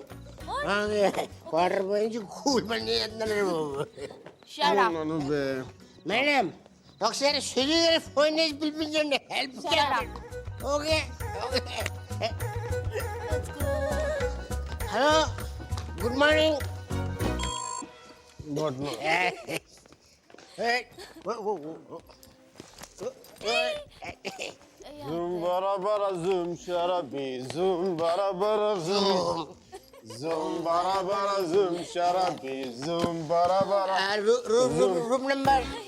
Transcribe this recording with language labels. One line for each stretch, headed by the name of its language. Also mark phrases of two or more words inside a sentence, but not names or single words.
Telugu: క్వార్టర్ పోయించి కూల్ పని చేస్తున్నాను మేడం. ఒకసారి సుధీ గారి ఫోన్ చేసి పిలిపించండి.
English: help okay. hello, good morning.
Hindi: ज़ूम बरा बरा ज़ूम शराबी ज़ूम बरा बरा ज़ूम ज़ूम बरा बरा ज़ूम शराबी ज़ूम बरा बरा
English: room number